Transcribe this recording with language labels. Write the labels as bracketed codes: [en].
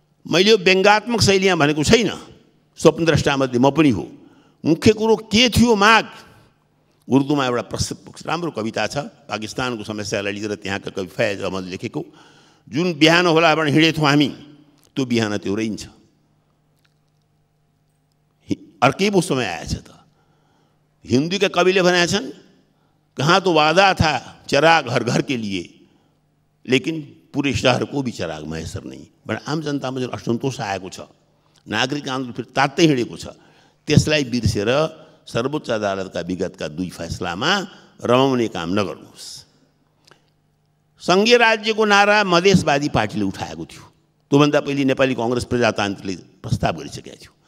[ne] मैले यो व्यङ्गात्मक शैलीमा भनेको छैन, स्वप्नद्रष्टामध्ये म पनि हो। मुख्य कुरो के थियो माग? उर्दूमा एउटा प्रसिद्ध राम्रो कविता छ, पाकिस्तानको समस्यालाई लिएर त्यहाँका कवि फैज अहमद लेखेको, जुन बिहान होला भने हिँडेथ्यौँ हामी त्यो बिहान त्यो रहन्छ। अर्कै पो समय आएछ त। [hi] हिंदी के कवि ने बनाया छन, कहाँ तो वादा था चिराग हर घर के लिए, लेकिन पूरे शहर को भी चिराग मैसर नहीं। [ne] बड़ा आम जनता में जो असंतोष आएको छ, नागरिक आन्दोलन फिर तात्तै हिँडेको छ, त्यसलाई बिर्सेर सर्वोच्च अदालतका विगतका 2 फैसलामा रमाउने काम नगर्नुहोस्। संघीय राज्यको नारा मधेसवादी पार्टीले उठाएको थियो, त्योभन्दा पहिले नेपाली कांग्रेस प्रजातान्त्रिकले प्रस्ताव गरिसकेको थियो।